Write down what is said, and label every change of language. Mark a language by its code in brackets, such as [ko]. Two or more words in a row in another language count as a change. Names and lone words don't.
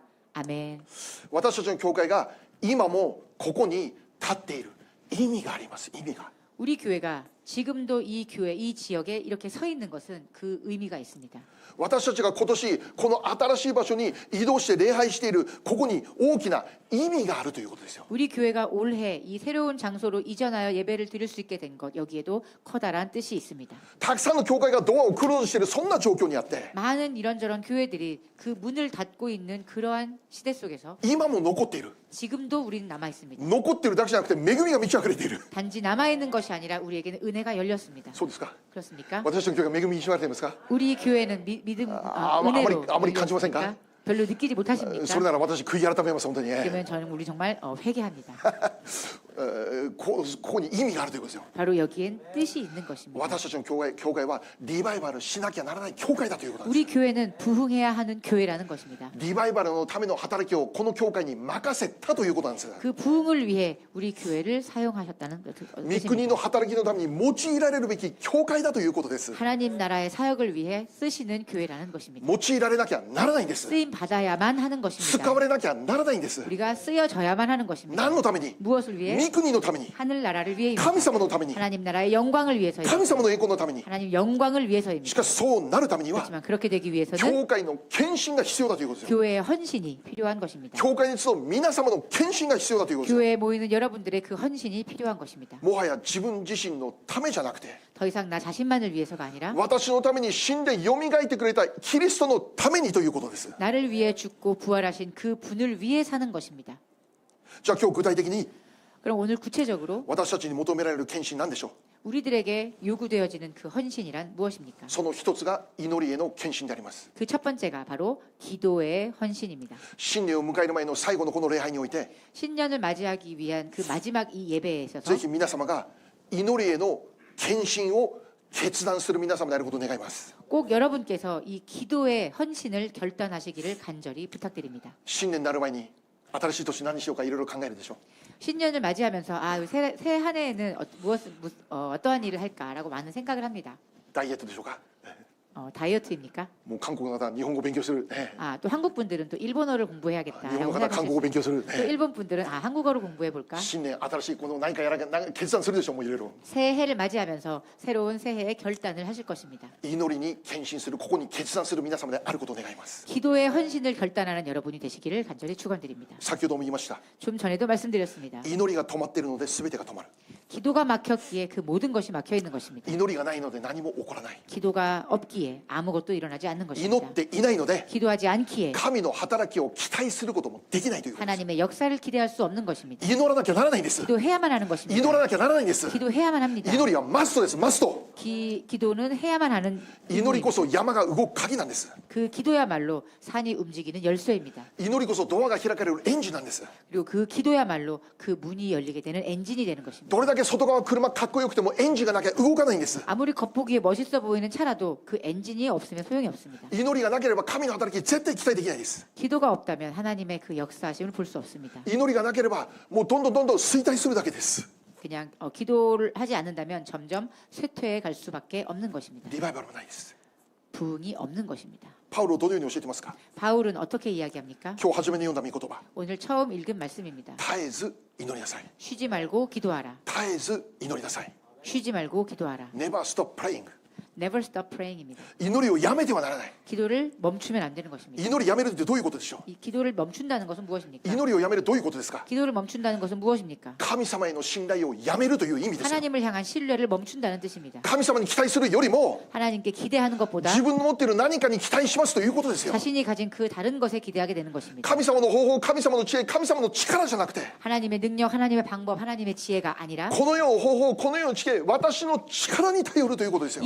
[ko] 아멘. [ja] 私たちの教会が今もここに立っている意味があります。意味が [ko] 우리 교회가 지금도 이 교회, 이 지역에 이렇게 서 있는 것은 그 의미가 있습니다. [ja] 私たちが今年この新しい場所に移動して礼拝しているここに大きな意味があるということですよ。 [ko] 우리 교회가 올해 이 새로운 장소로 이전하여 예배를 드릴 수 있게 된 것, 여기에도 커다란 뜻이 있습니다. [ja] たくさんの教会がドアをクローズしているそんな状況にあって [ko] 많은 이런저런 교회들이 그 문을 닫고 있는 그러한 시대 속에서 [ja] 今も残っている [ko] 지금도 우리는 남아 있습니다. [ja] 残っているだけじゃなくて恵みが満ち溢れている [ko] 단지 남아 있는 것이 아니라 우리에게는 은혜가 열렸습니다. [ja] そうですか。 [ko] 그렇습니까? [ja] 私たちの教会が恵みに満ち溢れていますか。 [ko] 우리 교회는 믿음, 은혜로 [ja] あまり感じませんか? [ko] 열렸습니까? 별로 느끼지 [ja] それ [ko] 못하십니까? [ja] なら私悔い改めます本当に。 [ko] 그러면 저는 우리 정말 회개합니다. [ja] ここに意味があるということですよ。 [ko] 바로 여기엔 뜻이 있는 것입니다. [ja] 私たちの教会はリバイバルしなきゃならない教会だということなんです。 [ko] 우리 교회는 부흥해야 하는 교회라는 것입니다. [ja] リバイバルのための働きをこの教会に任せたということなんです。 [ko] 그 부흥을 위해 우리 교회를 사용하셨다는 [ja] 御国 [ko] 뜻입니다. [ja] の働きのために用いられるべき教会だということです。 [ko] 하나님 나라의 사역을 위해 쓰시는 교회라는 것입니다. [ja] 用いられなきゃならないんです。 [ko] 쓰임 받아야만 하는 [ja] 使 [ko] 것입니다. [ja] われなきゃならないんです。 [ko] 우리가 쓰여져야만 하는 것입니다. [ja] 何のために？ [ko] 무엇을 위해? [ja] 御国のために、 [ko] 하늘 나라를 위해입니다. [ja] 神様のために、 [ko] 하나님 나라의 영광을 위해서입니다. [ja] 神様の栄光のために。 [ko] 하나님 영광을 [ja] し [ko] 위해서입니다. [ja] かしそうなるためには [ko] 그렇지만 그렇게 되기 위해서는 [ja] 教会の献身が必要だということですよ。 [ko] 교회의 헌신이 필요한 것입니다. [ja] 教会に集う皆様の献身が必要だということですよ。 [ko] 교회에 모이는 여러분들의 그 헌신이 필요한 것입니다. [ja] もはや自分自身のためじゃなくて、 [ko] 더 이상 나 자신만을 위해서가 아니라 [ja] 私のために死んでよみがえってくれたキリストのためにということです。 [ko] 나를 위해 죽고 부활하신 그 분을 위해 사는 것입니다. [ja] じゃあ今日具体的に [ko] 그럼 오늘 구체적으로 [ja] 私たちに求められる献身なんでしょう。 [ko] 우리들에게 요구되어지는 그 헌신이란 무엇입니까? [ja] その一つが祈りへの献身であります。 [ko] 그 첫 번째가 바로 기도의 헌신입니다. [ja] 新年を迎える前の最後のこの礼拝において、 [ko] 신년을 맞이하기 위한 그 마지막 이 예배에 있어서 [ja] ぜひ皆様が祈りへの献身を決断する皆様であることを願います。 [ko] 꼭 여러분께서 이 기도의 헌신을 결단하시기를 간절히 부탁드립니다. [ja] 新年になる前に新しい年何しようかいろいろ考えるでしょう。 [ko] 신년을 맞이하면서 새 한 해에는 어떠한 일을 할까라고 많은 생각을 합니다. [ja] ダイエットでしょうか。 [ko] 다이어트입니까? [ja] もう韓国の方は日本語を勉強する。 [ko] 또 한국 분들은 또 일본어를 [ja] 日本 [ko] 공부해야겠다라고 [ja] の方は韓国語を [ko] 생각하실 [ja] 勉強する。 [ko] 또 일본 분들은 한국어를 공부해 볼까? [ja] 新年新しいこの何かやらな決断するでしょう。もういろいろ [ko] 새해를 맞이하면서 새로운 새해의 결단을 하실 것입니다. [ja] 祈りに献身するここに決断する皆様であることを願います。 [ko] 기도의 헌신을 결단하는 여러분이 되시기를 간절히 축원드립니다. [ja] 先ほども言いました。 [ko] 좀 전에도 말씀드렸습니다. [ja] 祈りが止まっているので全てが止まる。 [ko] 기도가 막혔기에 그 모든 것이 막혀 있는 것입니다. [ja] 祈りがないので何も起こらない。 [ko] 기도가 없기에 아무것도 일어나지 않는 [ja] 祈 [ko] 것입니다. [ja] っていないので [ko] 기도하지 않기에 [ja] 神の働きを期待することもできないということです。 [ko] 하나님의 역사를 기대할 수 없는 것입니다. [ja] 祈らなきゃならないんです。 [ko] 기도해야만 하는 [ja] 祈 [ko] 것입니다. [ja] らなきゃならないんです。 [ko] 기도해야만 합니다. [ja] 祈りはマストです。マスト。 [ko] 기도는 해야만 하는 [ja] 祈りこそ山が動く鍵なんです。 [ko] 그 기도야말로 산이 움직이는 열쇠입니다. [ja] 祈りこそドアが開かれるエンジンなんです。 [ko] 그리고 그 기도야말로 그 문이 열리게 되는 엔진이 되는 것입니다. [ja] どれだけ外側車かっこよくてもエンジンがなきゃ動かないんです。 [ko] 아무리 겉보기에 멋있어 보이는 차라도 그 엔진이 없으면 소용이 없습니다. [ja] 祈りがなければ神の働き絶対期待できないです。 [ko] 기도가 없다면 하나님의 그 역사하심을 볼 수 없습니다. [ja] 祈りがなければもうどんどん衰退するだけです。 [ko] 그냥 기도를 하지 않는다면 점점 쇠퇴해 갈 수밖에 없는 것입니다. [ja] リバイバルもないです。 [ko] 부흥이 없는 것입니다. [ja] パウロどのように教えてますか。 [ko] 바울은 어떻게 이야기합니까? [ja] 今日初めに読んだ御言葉。 [ko] 오늘 처음 읽은 말씀입니다. [ja] 絶えず祈りなさい。 [ko] 쉬지 말고 기도하라. [ja] 絶えず祈りなさい。 [ko] 쉬지 말고 기도하라. [en] Never stop praying。 Never stop praying입니다. [ja] 祈りをやめてはならない。 [ko] 기도를 멈추면 안 되는 것입니다. [ja] 祈りやめるってどういうことでしょう。 [ko] 이 기도를 멈춘다는 것은 무엇입니까? [ja] 祈りをやめるどういうことですか。 [ko] 기도를 멈춘다는 것은 무엇입니까? [ja] 神様への信頼をやめるという意味ですよ。 [ko] 하나님을 향한 신뢰를 멈춘다는 뜻입니다. [ja] 神様に期待するよりも [ko] 하나님께 기대하는 것보다 [ja] 自分の持っている何かに期待しますということですよ。 [ko] 자신이 가진 그 다른 것에 기대하게 되는 것입니다. [ja] 神様の方法、神様の知恵、神様の力じゃなくて、 [ko] 하나님의 능력, 하나님의 방법, 하나님의 지혜가 아니라 [ja] この世の方法、この世の知恵、私の力に頼るということですよ。